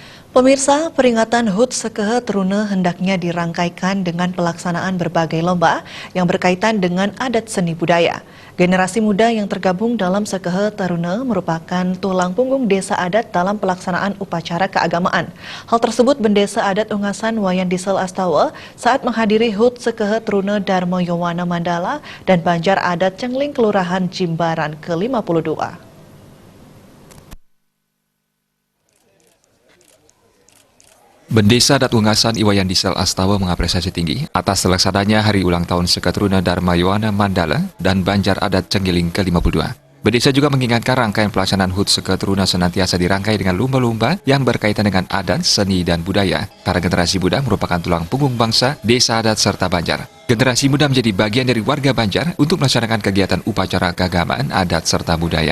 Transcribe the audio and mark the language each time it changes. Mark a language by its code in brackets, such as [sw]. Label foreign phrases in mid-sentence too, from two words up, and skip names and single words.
[id] Pemirsa, peringatan HUT Sekehe Trune hendaknya dirangkaikan dengan pelaksanaan berbagai lomba yang berkaitan dengan adat seni budaya. Generasi muda yang tergabung dalam Sekehe Trune merupakan tulang punggung desa adat dalam pelaksanaan upacara keagamaan. Hal tersebut Bendesa Adat Ungasan Wayan Diesel Astawa saat menghadiri HUT Sekehe Trune Darmo Yowana Mandala dan Banjar Adat Cengling Kelurahan Jimbaran ke-52. Bendesa Adat Ungasan Wayan Diesel Astawa mengapresiasi tinggi atas terlaksananya Hari Ulang Tahun Sekehe Trune Darmo Yowana Mandala dan Banjar Adat Cenggiling ke-52. Bendesa juga mengingatkan rangkaian pelaksanaan HUT Sekehe Trune senantiasa dirangkai dengan lomba-lomba yang berkaitan dengan adat, seni, dan budaya, karena generasi muda merupakan tulang punggung bangsa, desa adat, serta Banjar. Generasi muda menjadi bagian dari warga Banjar untuk melaksanakan kegiatan upacara keagamaan, adat, serta budaya.